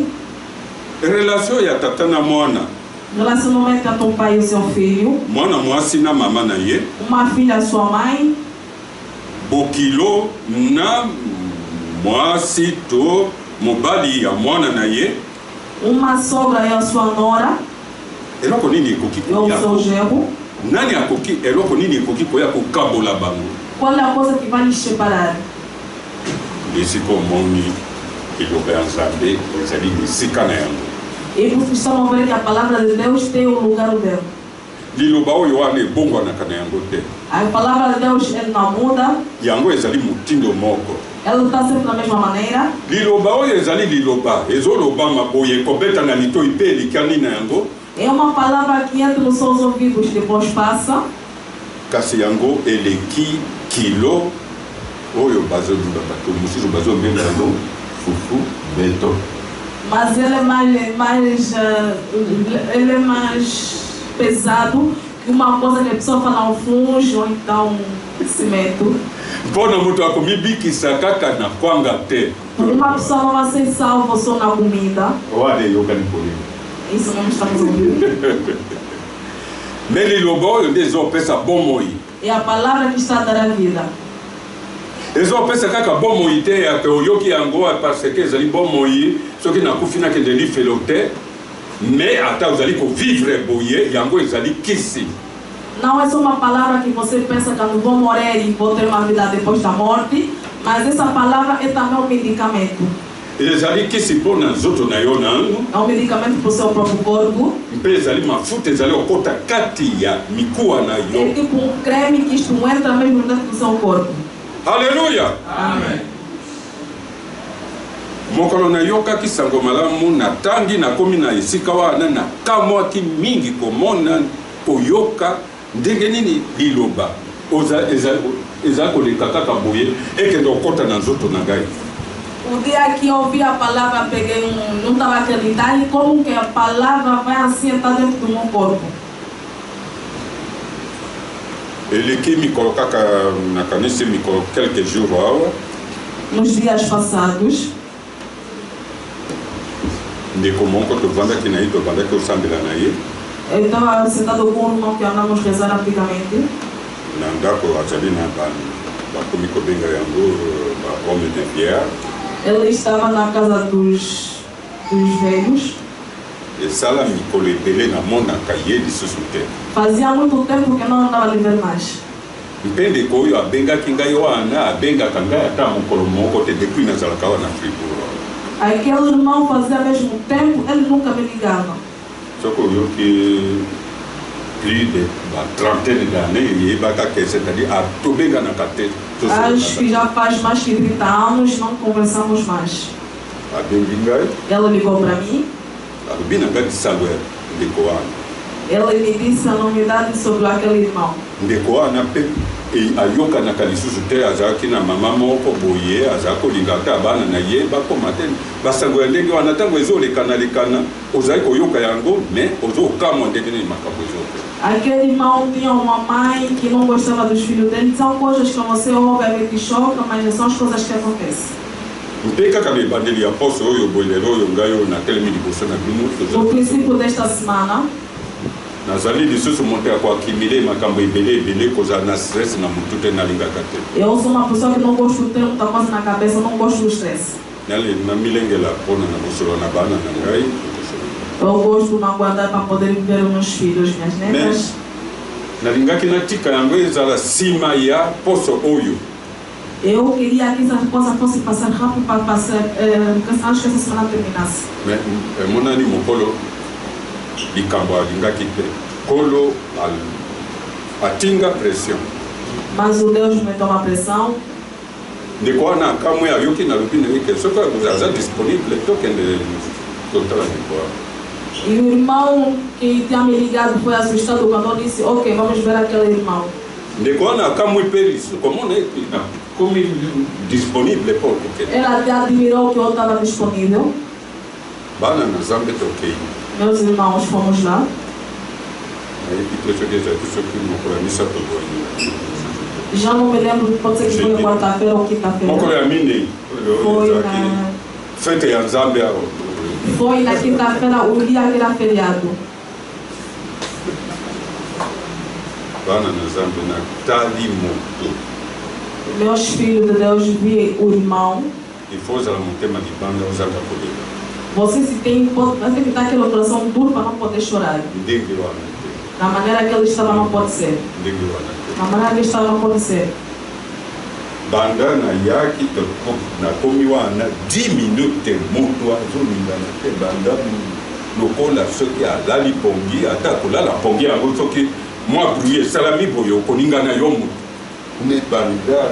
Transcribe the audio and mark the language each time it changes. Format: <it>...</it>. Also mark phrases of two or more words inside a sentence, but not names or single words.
<ln>Relation ya tata na mwana.</ln> <pt>Relacionamento entre o pai e o seu filho.</pt> <ln>Mwana mwasi na mama na ye.</ln> <pt>Uma filha e sua mãe.</pt> <ln>Bokilo na mwasi to mobali ya mwana na ye.</ln> <pt>Uma sogra e a sua nora.</pt> <ln>Eloko nini ekoki</ln> <pt>E o seu genro.</pt> <ln>nani akoki eloko nini ekoki koya kokabola bango?</ln> <pt>Qual é a coisa que vai nos separar?</pt> <ln>Esika omoni eloko ya Nzambe ezali esika na yango.</ln> <pt>E vocês estão a ver que a palavra de Deus tem o lugar dela.</pt> <ln>Liloba oyo wana ebongwanaka na yango te.</ln> <pt>A palavra de Deus ele não muda.</pt> <ln>Yango ezali motindo moko.</ln> <pt>Ela está sempre da mesma maneira.</pt> <ln>Liloba oyo ezali liloba ezolobama boye ekobeta na litoi mpe elikani na yango</ln> <pt>É uma palavra que entra nos seus ouvidos e depois passa.</pt> <ln>Kasi yango eleki kilo oyo bazoluba bato mosusu bazombenga yango fufu beto.</ln> <pt>Mas ele é mais pesado que uma coisa que a pessoa fala um funge ou então cimento.</pt> <ln>Mpona moto akomibikisa kaka na kwanga te.</ln> <pt>Uma pessoa não vai ser salva só na comida.</pt> <ln>Wale yokani polini.</ln> <pt>Isso mesmo estamos ouvindo.</pt> <ln>Mais liloba oyo nde ezopesa bomoi.</ln> <pt>É a palavra que está a dar a vida.</pt> <ln>ezopesa kaka bomoi te ya pe oyoki yango</ln> <fr>parce que</fr> <ln>ezali bomoi soki nakufi nakende lifelo te mais ata ozali kovivre boye yango ezali kisi.</ln> <pt>Não é só uma palavra que você pensa que eu vou morrer e vou ter uma vida depois da morte, mas essa palavra é também um medicamento.</pt> <ln>ezali kisi mpona nzoto na yo nanu.</ln> <pt>É um medicamento para o seu próprio corpo.</pt> <ln>Mpe ezali mafuta ezali okota kati ya mikuwa na yo.</ln> <pt>É tipo um creme que isto entra mesmo dentro do seu corpo.</pt> <ln>Alléluia.</ln> <pt>Amém.</pt> <ln>Mokolo nayokaki sango malamu natangi nakomi na esika wana nakamwaki mingi komona koyoka ndenge nini liloba eza koleka kaka boye ekende okota na nzoto na ngai.</ln> <pt>O dia que eu ouvi a palavra, peguei não estava acreditando como que a palavra vai assim estar dentro do meu corpo.</pt> <ln>Eleki mikolo kaka nakanisi mikolo</ln> <fr>quelques jours</fr> <ln>awa.</ln> <pt>Nos dias passados.</pt> <ln>Ndeko moko tovandaki na ye tobandaki osambela na ye.</ln> <pt>Eu estava sentado com um irmão que andamos rezar antigamente.</pt> <ln>Na ndako azali na bakomi kobenga yango ba-</ln> <fr>homme de pierre.</fr> <pt>Ele estava na casa dos velhos.</pt> <ln>Esala mikolo ebele namonaka ye lisusu te.</ln> <pt>Fazia muito tempo que não andava a viver mais.</pt> <ln>Mpe ndeko oyo abengaki ngai wana abengaka ngai ata mokolo moko te depuis nazalaka wana Fribourg.</ln> <pt>Aquele irmão fazia mesmo tempo, ele nunca me ligava.</pt> <ln>Soki oyoki</ln> <fr>plus de trentaine d'années</fr> <ln>yebaka ke c'est-à-dire atobenganaka te.</ln> <pt>Acho que já faz mais que 30 anos não conversamos mais.</pt> <ln>Abengi ngai.</ln> <pt>Ele ligou para mim.</pt> <ln>Alobi na ngai bisalwe ndeko wana.</ln> <pt>Ele me disse a novidade sobre aquele irmão.</pt> <ln>Ndeko wana mpe ayokanaka lisusu te azalaki na mama moko boye azalaki kolinga ata bana na ye bakoma te basango ya ndenge wana ntango ezolekanalekana ozali koyoka yango mais ozokamwa ndenge nini makambo ezope.</ln> <pt>Aquele irmão tinha uma mãe que não gostava dos filhos dele. São coisas que você ouve a ver que choca, mas são as coisas que acontecem.</pt> <ln>Mpe kaka na ebandeli ya poso oyo boye lelo oyo ngai oyo natelemi liboso na bino.</ln> <pt>No princípio desta semana,</pt> <ln>nazali lisusu moto ya koakimile makambo ebele kozala na stress na motu te nalingaka te.</ln> <pt>eu sou uma pessoa que não gosto de ter muita coisa na cabeça, não gosto do estresse.</pt> <ln>namilengela mpona na kosolo na bana na ngai.</ln> <pt>Eu gosto de me aguardar para poder ver os meus filhos, minhas netas.</pt> <ln>nalingaki natika yango ezala nsima ya poso oyo.</ln> <pt>Eu queria que essa coisa fosse passar rápido para passar, antes que essa semana terminasse.</pt> <ln>Monani mokolo likambo alingaki te kolo atinga pression.</ln> <pt>Mas o Deus me toma pressão.</pt> <ln>ndeko wana akamwe ayoki nalobi na ye ke soki aza disponible tokende totala ndeko wana.</ln> <pt>E o irmão que tinha me ligado foi assustado quando eu disse, ok, vamos ver aquele irmão.</pt> <ln>ndeko wana akamwe mpe lisusu komona komi disponible mpo tokende.</ln> <pt>Ela até admirou que eu estava disponível.</pt> <ln>bana na nzambe tokei.</ln> <pt>Meus irmãos fomos lá.</pt> <ln>nayebi te soki ezalaki soki mokolo ya misato boye.</ln> <pt>Já não me lembro, pode ser que foi quarta-feira ou quinta-feira.</pt> <ln>mokolo ya minei</ln> <pt>Foi na...</pt> <ln>fete ya nzambe awa.</ln> <pt>Foi na quinta-feira, o dia que era feriado.</pt> <ln>bana na nzambe natali moto.</ln> <pt>Meus filhos de Deus vi o irmão.</pt> <fr>il faut</fr> <ln>ozala motema libanda ozanga kolela.</ln> <pt>Você se tem que dar aquele coração duro para não poder chorar.</pt> <ln>ndenge wana te.</ln> <pt>Da maneira que ele estava não pode ser.</pt> <ln>ndenge wana te.</ln> <pt>Da maneira que ele estava não pode ser.</pt> <ln>banda nayaki nakomi wana 10 minute moto azolingana te banda lokola soki alali pongi ata kolala pongi yango soki mwa bruit esalami boye okoningana yo moto ne banda.</ln>